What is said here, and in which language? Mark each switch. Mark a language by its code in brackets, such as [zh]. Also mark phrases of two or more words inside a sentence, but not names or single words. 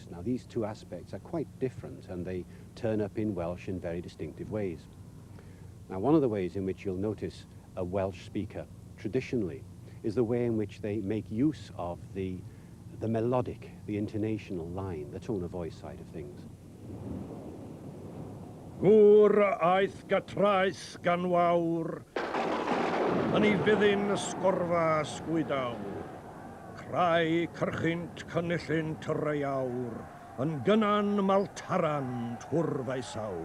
[en] Now these two aspects are quite different and they turn up in Welsh in very distinctive ways. Now one of the ways in which you'll notice a Welsh speaker traditionally is the way in which they make use of the melodic, the intonational line, the tone of voice side of things. [cy] Gŵr aeth gatrais gan wawr, yn ei fyddin ysgorfa sgwydawr. Crai cyrchunt cynullunt rai awr, yn gynan maltaran twrf ei sawr.